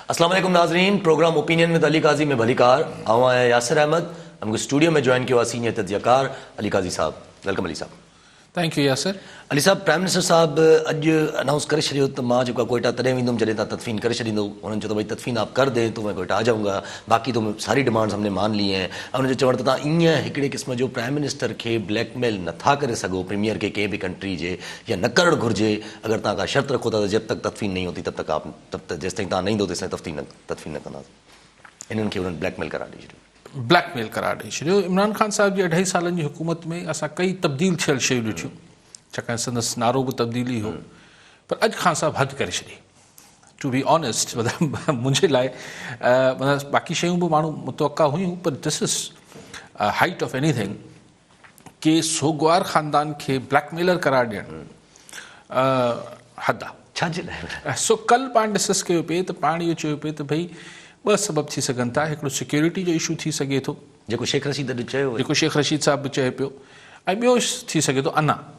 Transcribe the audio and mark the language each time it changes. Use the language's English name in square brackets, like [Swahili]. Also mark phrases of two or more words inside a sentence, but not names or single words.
[Sindhi] अस्सलाम वालेकुम नाजरीन, प्रोग्राम ओपिनियन विद अली काजी में भलीकार आवां है यासिर अहमद। [Urdu] ہمکو سٹوڈیو میں جوائن کیا سینئر تجزیہ کار علی قاضی صاحب. [English] Welcome Ali sahab. Thank you Yasir. [Sindhi] अली साहब, [English] prime minister [Sindhi] साहब अॼु अनाउंस करे छॾियो त मां जेको कोयटा तॾहिं वेंदुमि जॾहिं तव्हां तदफीन करे छॾींदो। [Urdu] उन्होंने [Sindhi] चयो त [Urdu] بھائی تدفین آپ کر دے تو میں کوئٹہ آ جاؤں گا، باقی تو ساری ڈیمانڈز ہم نے مان لی ہیں. [Sindhi] उन्होंने चवण त तव्हां ईअं हिकिड़े क़िस्म जो [English] prime minister [Sindhi] खे ब्लैकमेल नथा करे सघो प्रीमियर खे कंहिं बि कंट्री जे, या न करणु घुरिजे। अगर तव्हां का शर्त रखो था त [Urdu] جب تک تدفین نہیں ہوتی تب تک [Sindhi] जेसिताईं तव्हां न ईंदो तेसिताईं तदफीन न कंदासीं। इन्हनि खे उन्हनि ब्लैकमेल करार ॾेई छॾियो। ब्लैकमेल करार ॾेई छॾियो। इमरान ख़ान साहब जी 2.5 सालनि जी हुकूमत में असां कई तब्दील थियल शयूं ॾिठियूं, छाकाणि संदसि नारो बि तब्दीली हो, पर अॼु ख़ान साहब हद करे छॾी। [English] To be honest, [Sindhi] मतिलबु मुंहिंजे लाइ मतिलबु बाक़ी शयूं बि माण्हू मुतवक़ा हुयूं, पर [English] this is height of anything [Sindhi] के सोगवार ख़ानदान खे ब्लैकमेलर करार ॾियणु हद आहे। छाजे लाइ? सो कल्ह पाण डिस्कस कयो पिए त पाण इहो चयो पिए त भई 2 सबब थी सघनि था। हिकिड़ो सिक्योरिटी जो इशू थी सघे थो, जेको शेख रशीद अॼु चयो, जेको शेख रशीद साहब बि चए पियो, ऐं ॿियो थी सघे थो अना।